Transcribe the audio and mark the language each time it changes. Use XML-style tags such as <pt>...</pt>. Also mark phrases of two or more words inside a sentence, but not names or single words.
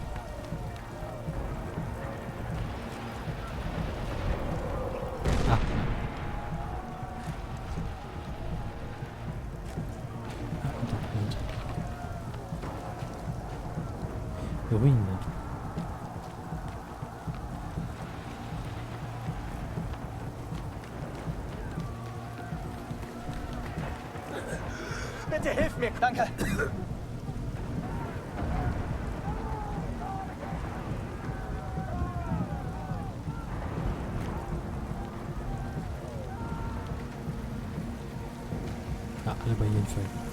<fr>Ah. Attends, un truc. Ruine.</fr> <de>Bitte hilf mir. Danke.</de> <fr>Ah, là-bas, il y a une feuille.</fr>